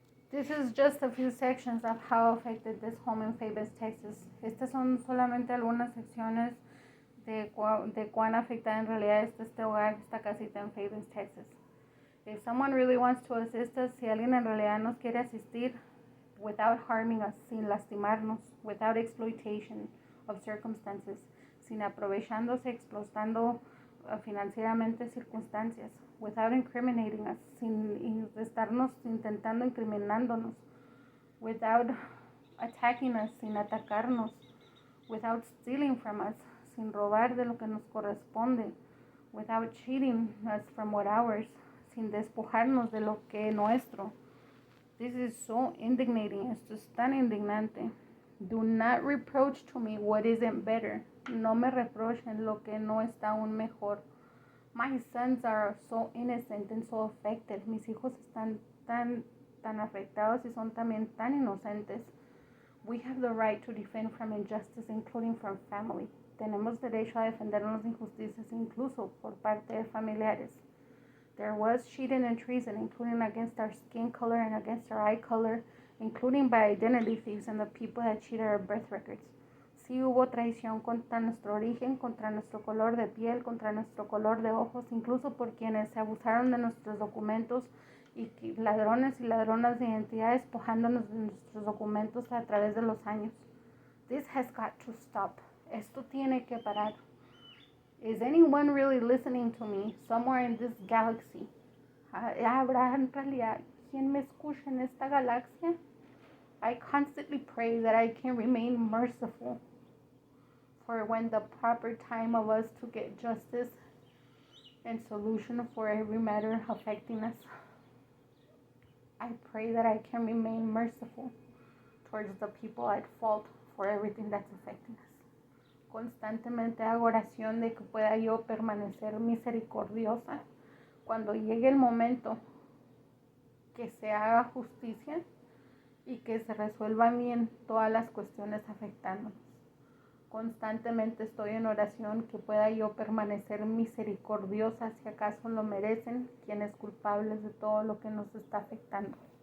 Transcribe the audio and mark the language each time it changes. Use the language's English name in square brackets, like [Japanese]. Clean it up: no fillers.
[English] This is just a few sections of how affected this home in Fabens, Texas. [Spanish] Estas son solamente algunas secciones de cuán afectada en realidad está este hogar, esta casita en Fabens, Texas. [English] If someone really wants to assist us, [Spanish] si alguien en realidad nos quiere asistir, [English] without harming us, [Spanish] sin lastimarnos, [English] without exploitation of circumstances, [Spanish] sin aprovechándose, explotando financieramente circunstancias, [English] without incriminating us, [Spanish] sin estarnos intentando incriminándonos, [English] without attacking us, [Spanish] sin atacarnos, [English] without stealing from us, [Spanish] sin robar de lo que nos corresponde, [English] without cheating us from what ours, [Spanish] sin despojarnos de lo que es nuestro. [English] This is so indignating. [Spanish] Esto es tan indignante. [English] Do not reproach to me what isn't better. [Spanish] No me reprochen lo que no está aún mejor. [English] My sons are so innocent and so affected. [Spanish] Mis hijos están tan afectados y son también tan inocentes. [English] We have the right to defend from injustice, including from family. [Spanish] Tenemos derecho a defendernos de injusticias, incluso por parte de familiares. [English] There was cheating and treason, including against our skin color and against our eye color, including by identity thieves and the people that cheated our birth records. [Spanish] Sí hubo traición contra nuestro origen, contra nuestro color de piel, contra nuestro color de ojos, incluso por quienes se abusaron de nuestros documentos y ladrones y ladronas de identidad despojándonos de nuestros documentos a través de los años. [English] This has got to stop. [Spanish] Esto tiene que parar. [English] Is anyone really listening to me somewhere in this galaxy? [Spanish] ¿Habrá en realidad quien me escuche en esta galaxia? [English] I constantly pray that I can remain merciful for when the proper time of us to get justice and solution for every matter affecting us. I pray that I can remain merciful towards the people at fault for everything that's affecting us. [Spanish] Constantemente hago oración de que pueda yo permanecer misericordiosa cuando llegue el momento que se haga justicia y que se resuelvan bien todas las cuestiones afectándonos. Constantemente estoy en oración que pueda yo permanecer misericordiosa si acaso lo merecen quienes culpables de todo lo que nos está afectando.